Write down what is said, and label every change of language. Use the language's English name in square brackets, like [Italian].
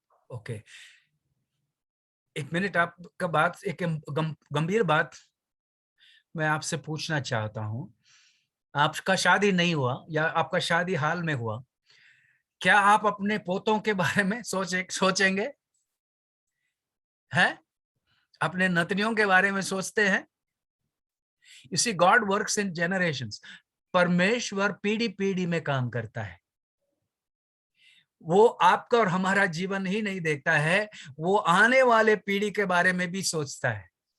[Hindi] Okay, एक minute, आपका बात, एक गंभीर बात मैं आपसे पूछना चाहता हूं। आपका शादी नहीं हुआ या आपका शादी हाल में हुआ, क्या आप अपने पोतों के बारे में सोचेंगे हैं? अपने नतनियों के बारे में सोचते हैं? [English] You see, God works in generations. [Hindi] परमेश्वर पीढ़ी पीढ़ी में काम करता है। वो आपका और हमारा जीवन ही नहीं देखता है, वो आने वाले पीढ़ी के बारे में भी सोचता है।